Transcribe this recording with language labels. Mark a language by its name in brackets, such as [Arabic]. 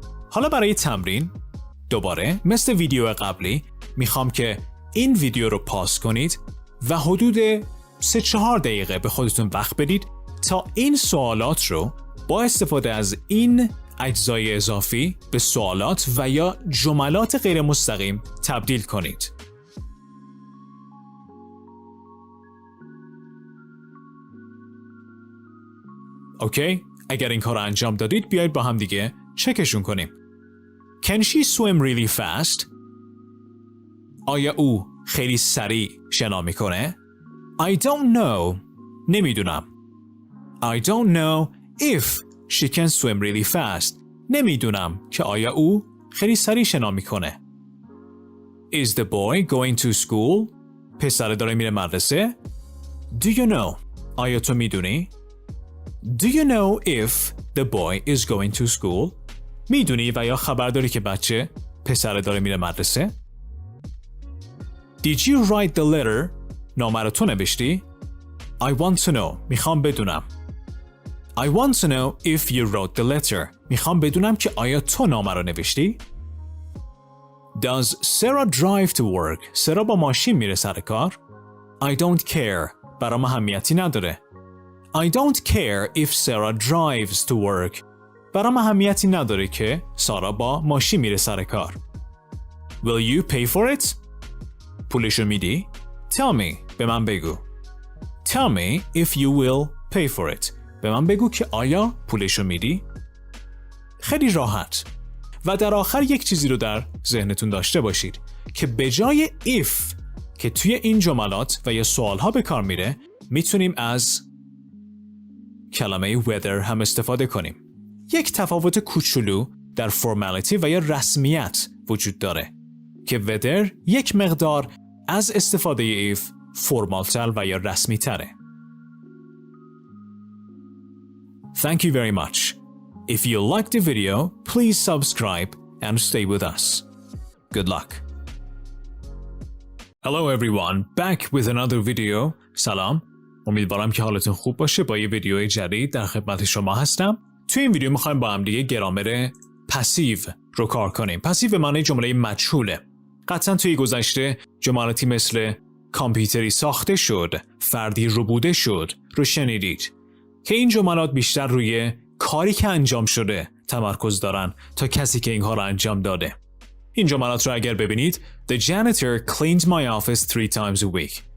[Persian] حالا برای تمرین دوباره مثل ویدیو قبلی میخوام که این ویدیو رو پاس کنید و حدود 3-4 دقیقه به خودتون وقت بدید تا این سوالات رو با استفاده از این اجزای اضافی به سوالات و یا جملات غیر مستقیم تبدیل کنید. اوکی؟ اگر این کار رو انجام دادید بیایید با هم دیگه چکشون کنیم. [English] Can she swim really fast؟ [Persian] آیا او خیلی سریع شنا میکنه؟ [English] I don't know. [Persian] نمیدونم. [English] I don't know if she can swim really fast. [Persian] نمیدونم که آیا او خیلی سریع شنا میکنه. [English] Is the boy going to school؟ [Persian] پسر داره میره مدرسه؟ [English] Do you know؟ [Persian] آیا تو میدونی؟ [English] Do you know if the boy is going to school؟ [Persian] میدونی و یا خبر داری که بچه پسر داره میره مدرسه؟ [English] Did you write the letter؟ [Persian] نامه رو تو نوشتی؟ [English] I want to know. [Persian] میخوام بدونم. [English] I want to know if you wrote the letter. [Persian] میخوام بدونم که آیا تو نامه رو نوشتی؟ [English] Does Sarah drive to work؟ [Persian] سارا با ماشین میره سر کار؟ [English] I don't care. [Persian] برام اهمیتی نداره. [English] I don't care if Sarah drives to work. [Persian] برام اهمیتی نداره که سارا با ماشین میره سر کار. [English] Will you pay for it؟ [Persian] پولشو میدی؟ [English] Tell me. [Persian] به من بگو. [English] Tell me if you will pay for it. [Persian] به من بگو که آیا پولشو میدی؟ خیلی راحت. و در آخر یک چیزی رو در ذهنتون داشته باشید که به جای if که توی این جملات و یا سوالها به کار میره میتونیم از کلمه whether هم استفاده کنیم. یک تفاوت کوچولو در فرمالیتی و یا رسمیت وجود داره که whether یک مقدار از استفاده if فرمالتر و یا رسمی تره. [English] Thank you very much. If you liked the video, please subscribe and stay with us. Good luck. Hello everyone, back with another video. [Persian] سلام. امیدوارم که حالتون خوب باشه. با یه ویدیو جدید در خدمت شما هستم. توی این ویدیو میخوایم با هم دیگه گرامر پسیو رو کار کنیم. پسیو به معنی جمله مجهوله. قطعا توی گذشته جملاتی مثل کامپیوتری ساخته شد، فردی ربوده شد رو شنیدید که این جملات بیشتر روی کاری که انجام شده تمرکز دارن تا کسی که این کار رو انجام داده. این جملات رو اگر ببینید [English] The janitor cleans my office 3 times a week.